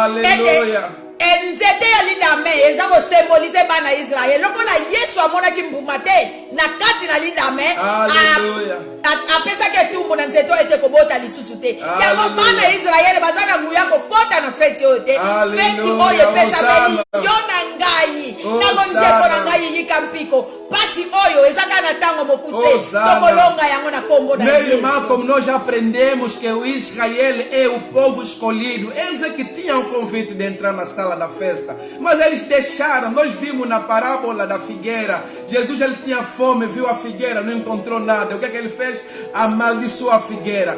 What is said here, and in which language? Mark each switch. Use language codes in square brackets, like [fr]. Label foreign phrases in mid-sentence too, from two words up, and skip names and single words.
[ln] enzete ya lidame eza kosymbolize bana Israeli lokola Yesu amonaki mbuma te na kati na lidame apesaki etumbu na nzete ete kobota lisusu te yango bana Israeli baza na nguya kokota na feti oyo te feti oyo epesameli yo na ngai nango ndeko na ngai yika mpiko pasi oyo ezaka na tango mokuse tokolonga yango na kombo na [pt] Meu irmão, como nós já aprendemos que o Israel é o povo escolhido, eles é que tinham o convite de entrar na sala da festa, mas eles deixaram. Nós vimos na parábola da figueira, Jesus ele tinha fome, viu a figueira, não encontrou nada. O que é que ele fez? Amaldiçoou a figueira.